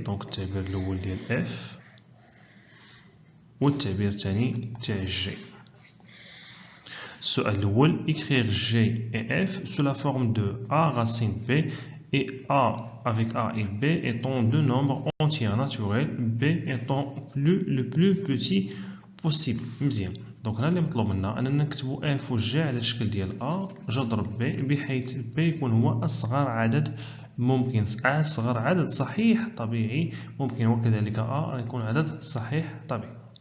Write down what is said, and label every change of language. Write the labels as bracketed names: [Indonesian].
[Arabic] دونك التعبير الأول ديال اف والتعبير الثاني تاع جي. السؤال الأول [French] écrire G et F sous la forme de A racine B et A avec A et B étant deux nombres entiers naturels, B étant le plus petit possible. [Arabic] مزيان. دونك هنا اللي مطلوب منا أننا نكتبو F و G على الشكل ديال A جذر B بحيث B يكون هو أصغر عدد ممكن، أصغر عدد صحيح طبيعي ممكن، وكذلك A يكون عدد صحيح طبيعي.